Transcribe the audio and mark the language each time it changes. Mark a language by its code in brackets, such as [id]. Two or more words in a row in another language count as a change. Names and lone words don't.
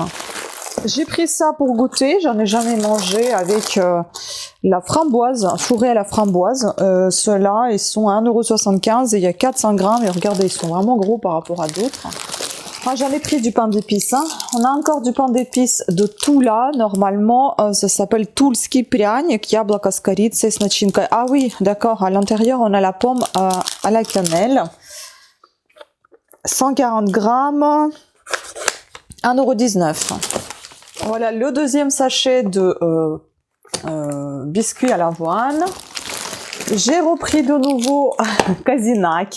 [fr] J'ai pris ça pour goûter, j'en ai jamais mangé avec la framboise, fourré à la framboise. Ceux-là, ils sont à 1,75 € et il y a 400 grammes. Et regardez, ils sont vraiment gros par rapport à d'autres. Moi, j'en ai pris du pain d'épices. Hein. On a encore du pain d'épices de Tula. Normalement, ça s'appelle [ru] Тульский пряник, яблоко с корицей с начинкой. [fr] Ah oui, d'accord. À l'intérieur, on a la pomme à la cannelle. 140 grammes, 1,19 €. Voilà le deuxième sachet de biscuits à l'avoine. J'ai repris de nouveau Kazinac.